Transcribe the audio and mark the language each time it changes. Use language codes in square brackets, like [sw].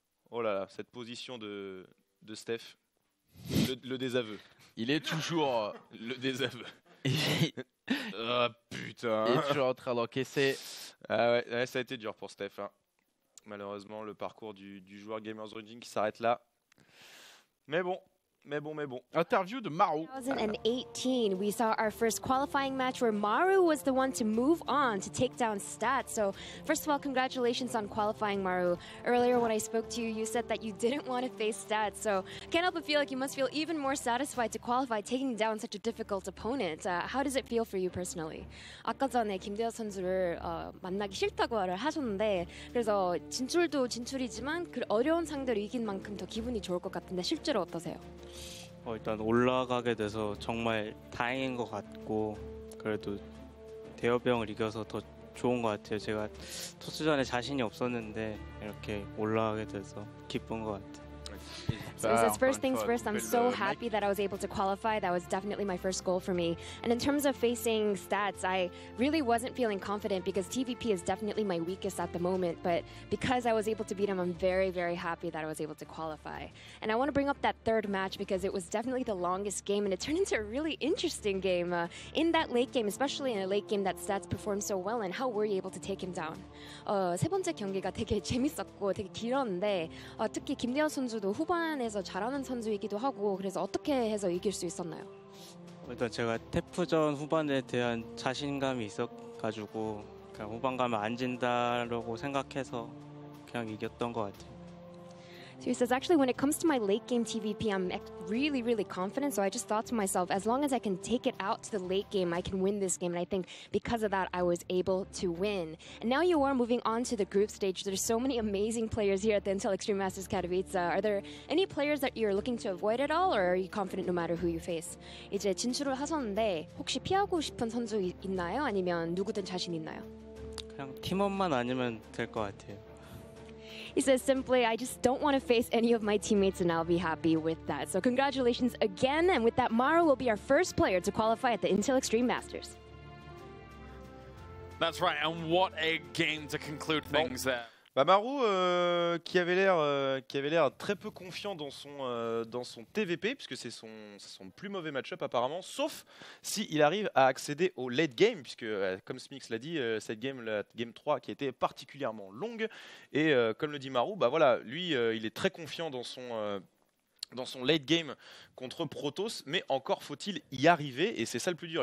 [fr] Oh là là, cette position de Steph, le désaveu. Il est toujours. Le désaveu. il Oh putain. est toujours en train d'encaisser. Ah ouais, ça a été dur pour Steph. Hein. Malheureusement, le parcours du joueur Gamers Origin qui s'arrête là. Mais bon. Interview de Maru. [en] 2018, we saw our first qualifying match where Maru was the one to move on to take down Stats. So, first of all, congratulations on qualifying, Maru. Earlier, when I spoke to you, you said that you didn't want to face Stats. So, can't help but feel like you must feel even more satisfied to qualify, taking down such a difficult opponent. How does it feel for you personally? [ko] 아까 전에 김대엽 선수를 만나기 싫다고 말을 하셨는데 그래서 진출도 진출이지만 그 어려운 상대를 이긴 만큼 더 기분이 좋을 것 같은데 실제로 어떠세요? 일단 올라가게 돼서 정말 다행인 것 같고 그래도 대여병을 이겨서 더 좋은 것 같아요. 제가 토스전에 자신이 없었는데 이렇게 올라가게 돼서 기쁜 것 같아요. [en] So he says, first things first, I'm so happy that I was able to qualify. That was definitely my first goal for me. And in terms of facing stats, I really wasn't feeling confident because TVP is definitely my weakest at the moment. But because I was able to beat him, I'm very, very happy that I was able to qualify. And I want to bring up that third match because it was definitely the longest game and it turned into a really interesting game. In that late game, especially in a late game that stats performed so well in, how were you able to take him down? [ko] 세 번째 경기가 되게 재밌었고 되게 길었는데 특히 김대현 선수도 후반에서 잘하는 선수이기도 하고 그래서 어떻게 해서 이길 수 있었나요? 일단 제가 태프전 후반에 대한 자신감이 있어가지고 그냥 후반 가면 안 진다라고 생각해서 그냥 이겼던 것 같아요. [en] So he says, actually, when it comes to my late game TVP, I'm really, really confident. So I just thought to myself, as long as I can take it out to the late game, I can win this game. And I think because of that, I was able to win. And now you are moving on to the group stage. There's so many amazing players here at the Intel Extreme Masters Katowice. Are there any players that you're looking to avoid at all? Or are you confident no matter who you face? [ko] 이제 진출을 하셨는데 혹시 피하고 싶은 선수 있나요? 아니면 누구든 자신 있나요? 그냥 팀원만 아니면 될 것 같아요. [en] He says simply, I just don't want to face any of my teammates and I'll be happy with that. So congratulations again. And with that, Maru will be our first player to qualify at the Intel Extreme Masters. That's right, and what a game to conclude things there. [fr] Maru qui avait l'air très peu confiant dans son TVP puisque c'est son plus mauvais match-up apparemment, sauf s'il arrive à accéder au late game puisque comme Smix l'a dit, cette game, la game 3 qui a été particulièrement longue et comme le dit Maru, bah voilà, lui il est très confiant dans son late game contre Protoss, mais encore faut-il y arriver et c'est ça le plus dur.